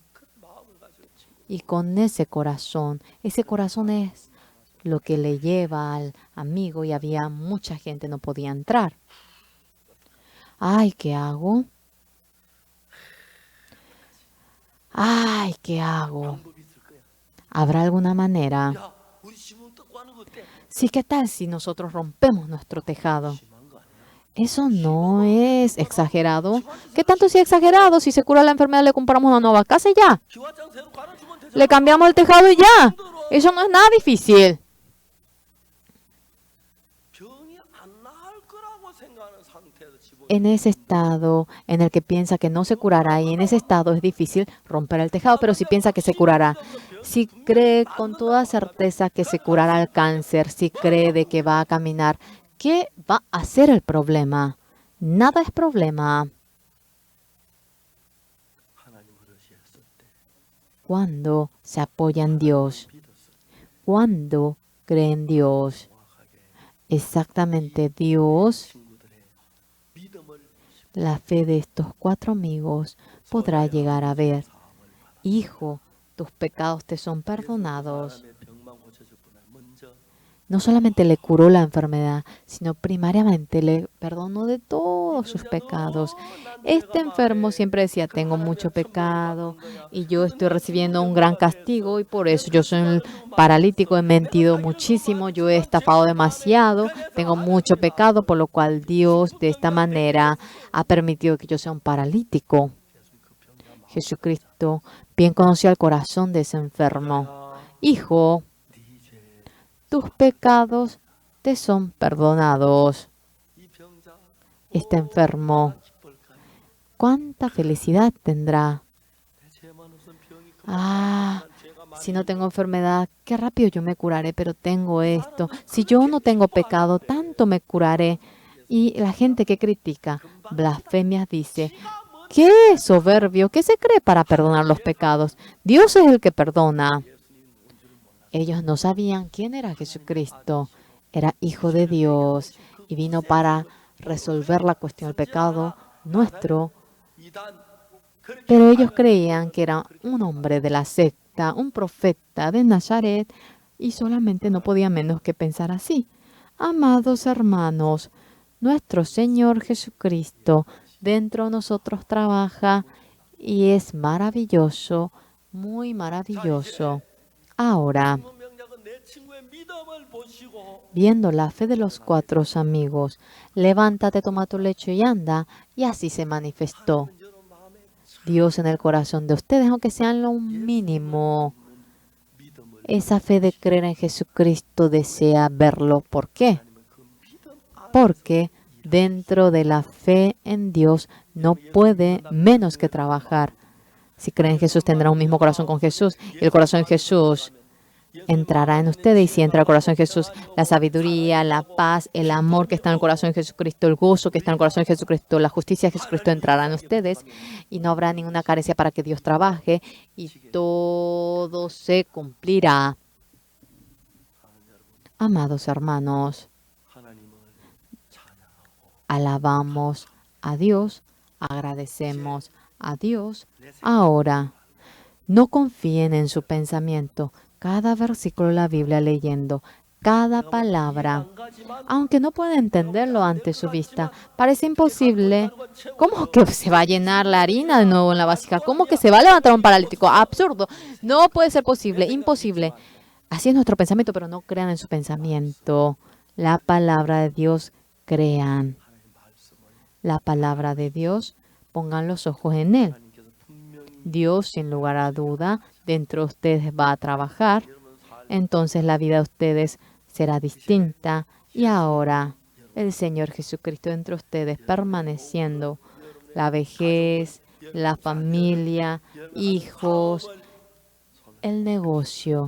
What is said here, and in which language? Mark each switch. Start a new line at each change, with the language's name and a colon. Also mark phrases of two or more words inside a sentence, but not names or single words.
Spanish: Y con ese corazón es lo que le lleva al amigo y había mucha gente, no podía entrar. Ay, ¿qué hago? Ay, ¿qué hago? ¿Habrá alguna manera?
Korean: 야, 우리 지붕 뜯고 하는 거 어때?
Spanish: Sí, ¿qué tal si nosotros rompemos nuestro tejado?
Korean: 심한 거 아니야?
Spanish: Eso no es exagerado. ¿Qué tanto si es exagerado? Si se cura la enfermedad, le compramos una nueva casa y ya.
Korean: 기와장 새로 갈아주면 되잖아.
Spanish: Le cambiamos el tejado y ya. Eso no es nada difícil.
Korean: 병이 안 나을 거라고 생각하는 상태에서 지붕.
Spanish: En ese estado en el que piensa que no se curará y en ese estado es difícil romper el tejado, pero si piensa que se curará, si cree con toda certeza que se curará el cáncer, si cree de que va a caminar, ¿qué va a ser el problema? Nada es problema.
Korean: 하나님을 의지했을 때,
Spanish: Cuando se apoya en Dios,
Korean: 믿었을 때
Spanish: cuando cree en Dios,
Korean: 정확하게
Spanish: exactamente Dios,
Korean: 친구들의 믿음을
Spanish: la fe de estos 4 amigos podrá llegar a ver,
Korean: 사함을 바라.
Spanish: hijo, tus pecados te son perdonados.
Korean: 사람의 병만 고쳐줄 뿐 아니라 먼저
Spanish: No solamente le curó la enfermedad, sino primariamente le perdonó de todos sus pecados. Este enfermo siempre decía, tengo mucho pecado y yo estoy recibiendo un gran castigo y por eso yo soy un paralítico, he mentido muchísimo, yo he estafado demasiado, tengo mucho pecado, por lo cual Dios de esta manera ha permitido que yo sea un paralítico. Jesucristo bien conoció el corazón de ese enfermo. Hijo,
Korean: 네 죄,
Spanish: tus pecados te son perdonados.
Korean: 이 병자
Spanish: Este enfermo,
Korean: 기쁠까?
Spanish: ¿cuánta felicidad tendrá?
Korean: 내 죄만 없으면 병이
Spanish: Ah,
Korean: 난 죄가 많이
Spanish: si no tengo enfermedad, qué rápido yo me curaré, pero tengo esto. Si yo no tengo pecado, tanto me curaré. Y la gente que critica blasfemias dice, ¿qué soberbio? ¿Qué se cree para perdonar los pecados? Dios es el que perdona. Ellos no sabían quién era Jesucristo. Era hijo de Dios y vino para resolver la cuestión del pecado nuestro.
Korean: 이단 그렇게
Spanish: Pero ellos creían que era un hombre de la secta, un profeta de Nazaret, y solamente no podía menos que pensar así. Amados hermanos, nuestro Señor Jesucristo dentro de nosotros trabaja y es maravilloso, muy maravilloso. Ahora,
Korean: 명작은 내 친구의 믿음을 보시고
Spanish: viendo la fe de los 4 amigos, levántate, toma tu lecho y anda, y así se manifestó
Korean: 여러분 마음에
Spanish: Dios en el corazón de ustedes, aunque sean lo mínimo.
Korean: 믿음을
Spanish: Esa fe de creer en Jesucristo desea verlo. ¿Por qué?
Korean: 아니면 그 믿음 안에서
Spanish: Porque dentro de la fe en Dios no puede menos que trabajar. Si creen en Jesús, tendrá un mismo corazón con Jesús, y el corazón de Jesús entrará en ustedes. Y si entra el corazón de Jesús, la sabiduría, la paz, el amor que está en el corazón de Jesucristo, el gozo que está en el corazón de Jesucristo, la justicia de Jesucristo entrará en ustedes y no habrá ninguna carencia para que Dios trabaje y todo se cumplirá. Amados hermanos,
Korean: 하나님을 찬양하고
Spanish: alabamos a Dios, agradecemos a Dios. Ahora, no confíen en su pensamiento. Cada versículo de la Biblia leyendo, cada palabra,
Korean: 한 가지만
Spanish: aunque no pueden entenderlo ante su vista, parece imposible. ¿Cómo que se va a llenar la harina de nuevo en la vasija? ¿Cómo que se va a levantar un paralítico? Absurdo. No puede ser posible, imposible. Así es nuestro pensamiento, pero no crean en su pensamiento. La palabra de Dios, crean. La palabra de Dios, pongan los ojos en Él.
Korean: 하나님께서 분명히
Spanish: Dios, sin lugar a duda, dentro de ustedes va a trabajar. Entonces la vida de ustedes será distinta. Y ahora, el Señor Jesucristo dentro de ustedes permaneciendo. La vejez, la familia, hijos, el negocio.